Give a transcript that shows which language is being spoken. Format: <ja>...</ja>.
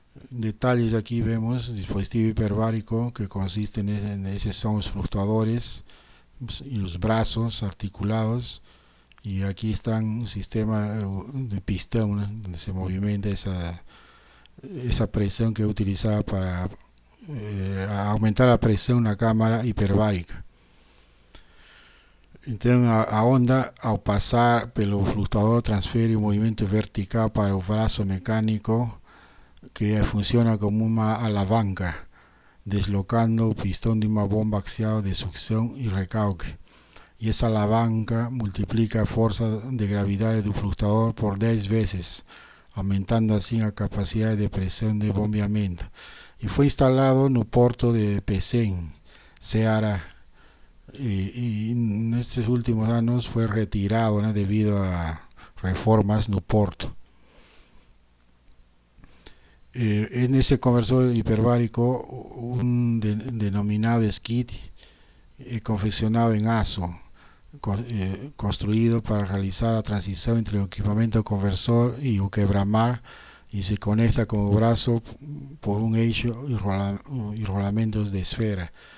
<es>Detalles: aquí vemos dispositivo hiperbárico que consiste en esos son los fluctuadores y los brazos articulados, y aquí están un sistema de pistón, ¿no?, donde se movimenta esa presión que es utilizada para aumentar la presión en la cámara hiperbárica. Entonces,</es> <pt>a onda,</pt> <es>al pasar pelo fluctuador, transfiere un movimiento vertical para el brazo mecánico que funciona como una alavanca.</es> <pt>deslocando o pistão de uma bomba axial de sucção e recalque. E essa alavanca multiplica a força de gravidade do flutuador por 10 vezes, aumentando assim a capacidade de pressão de bombeamento. E foi instalado no porto de Pecém, Ceará.</pt> <es>Y en estos últimos años fue retirado, ¿no?, debido a reformas</es> <pt>no porto.</pt> <es>En ese conversor hiperbárico, un denominado skid confeccionado en ASO, construido para realizar la transición entre el equipamiento conversor y un quebramar, y se conecta con el brazo por un eixo y rolamentos de esfera.</es>